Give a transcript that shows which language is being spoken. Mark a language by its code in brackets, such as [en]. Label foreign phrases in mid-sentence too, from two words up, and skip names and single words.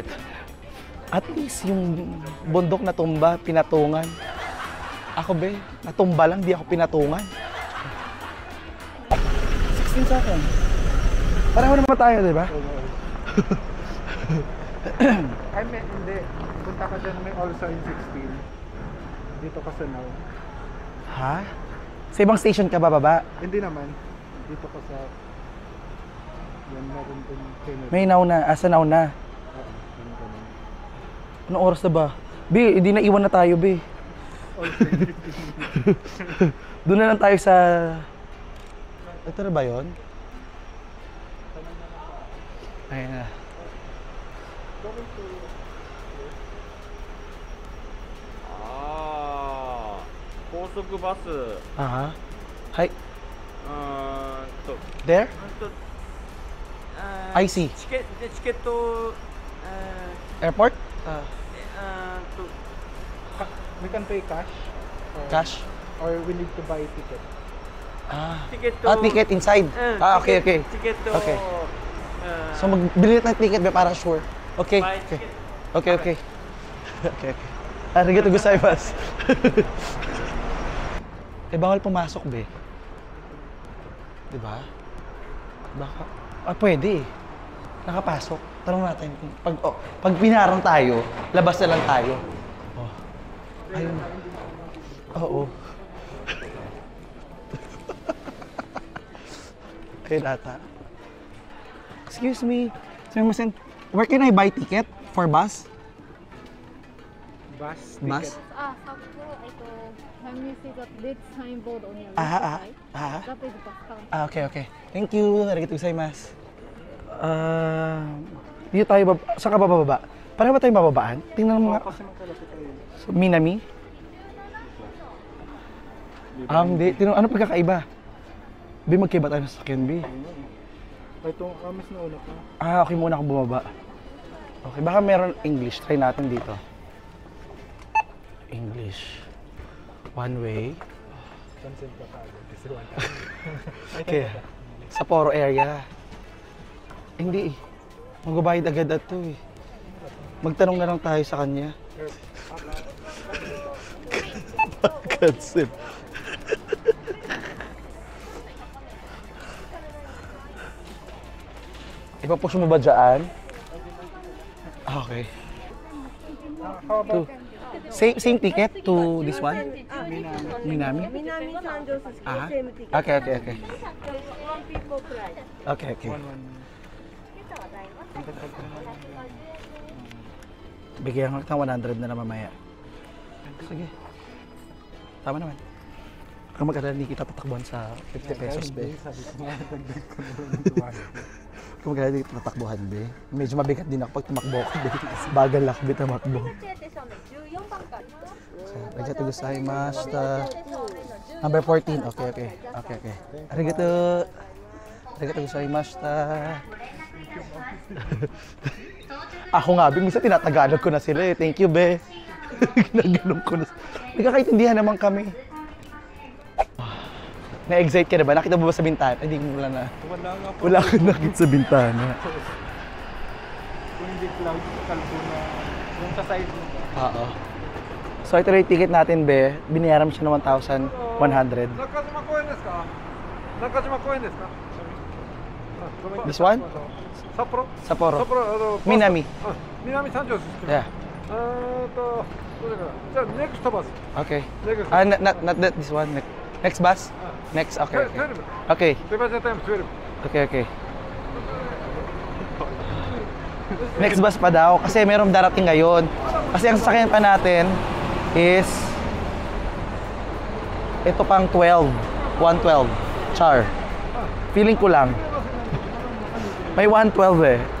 [tl] At least yung bundok na tumba, pinatungan. Ako, be, natumba lang, di ako pinatungan. 16 sa akin. Pareho naman tayo, di ba? Ay, hindi. Punta ka dyan, may [en] also in [tl] 16. Dito ka sa Now. Ha? Sa ibang station ka ba, baba? Hindi naman. Dito ka sa... Yan, meron din kayo. May Now na. Asa Now na? Anong oras na ba? Be, hindi na iwan na tayo, be. Doon na lang tayo sa... Ito na ba yun? Ayan na. [en] Kosok bus. Hi. There? I see. Ticket Airport? We can pay cash. Cash? Or we need to buy ticket. ticket to... Ticket inside. Okay. Ticket to... [tl] Okay. So magbili na ng ticket ba para sure? Okay. [en] buy Okay. ticket. Okay. Okay. [ja] Arigato gozaimasu. [tl] Bawal pumasok, be. Diba? Baka... pwede. Nakapasok. Tanong natin. Pag pinarang tayo, labas na lang tayo. Oh. Ayun. Oo. Ayun ata. [en] Excuse me. Sumimasen. Where can I buy ticket for bus? Bus Bus? ticket. Sapporo, when you see that red signboard on your Ah, left side, ah. that is bus counter. Okay. Thank you. [ja] Arigatou gozaimasu. [tl] Dito tayo saan ka bababa? Pareho ba tayo bababaan? Tingnan mo nga. Kasi magkalapit tayo. So, Minami? Hindi. Ano pagkakaiba? Bi, magkaiba tayo sa sakyan, Bi. Itong amis na una ka. Okay muna akong bumaba. Okay, baka meron English. Try natin dito. [en] English. One way. [tl] Cancel ka agad. Kasi one [en] Okay. Sapporo area. [tl] Hindi eh. Magbabayad agad ato eh. Magtanong na lang tayo sa kanya. Cancel. Ipapush mo ba dyan? [en] Okay. How about Same ticket to this one? Minami? Minami Sanjo Suzuki, Ah. same ticket. Okay. One people price. [tl] Okay. Bigyan ko ng 100 na mamaya. Sige. Tama naman. Kung magkala, hindi kita tatakbuhan sa 50 pesos, be. sabi ko nga, dagdag ko na lang ng 200. Kung magkala, hindi kita tatakbuhan, be. Medyo mabigat din ako pag tumakbo ko, be. Bagal ako, be, tumakbo. [ja] Arigatou gozaimasu. [en] Number 14. Okay. [ja] Arigatou gozaimasu. [tl] Ako nga, be, minsan tinatagalog ko na sila eh. [en] Thank you, be. [tl] Ginaganon ko na. Nagkakaintindihan naman kami. Na-excite ka na ba? Nakita mo ba sa bintana? Hindi mo wala na. Wala nga po. Wala kang nakita sa bintana. Kung hindi cloud, kalbo na yung sa side mo. Oo. So ito na yung ticket natin, be. Binayaran mo siya ng 1,100. [ja] 中島公園ですか中島公園ですか [en] This one? [ja] 札幌 [en] Sapporo. [ja] 札幌 [en] Minami. [ja] 南三条ですけど [en] Yeah. [ja] どれかなじゃあ [en] next bus Okay. ネクスト Not that this one. Next bus? Next, okay. 12 Okay. departure time 12 Okay. Next bus [tl] pa daw kasi merong darating ngayon. Kasi ang sasakyan pa natin is ito pang 112. Char. Feeling ko lang. May 112 eh.